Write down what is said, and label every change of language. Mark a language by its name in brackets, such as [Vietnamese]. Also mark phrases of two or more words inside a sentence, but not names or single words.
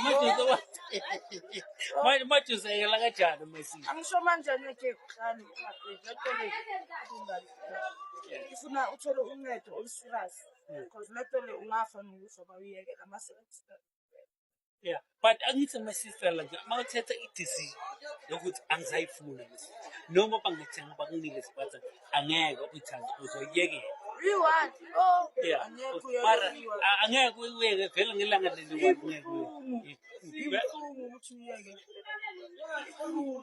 [Zulu] manje useyela kanjani uMessi? Angisho manje angeke uhlale ufuna uthole uncedo olusirious because leto le ungafa nokufa bawuyeke ama-service. [English] Yeah, but [Zulu] angithi [English] my-sister like [Zulu] mawuthetha i-decision yokuthi angizayifuna noma bangithenga bakunike isibatha angeke uyithande uzoyiyekela. [English] Reward. Oh, Yeah, [Zulu] angeke mara uyeke. angeke uyiyeke vele ngelanga leli Ibuhlungu ukuthi uyeke. Ibuhlungu.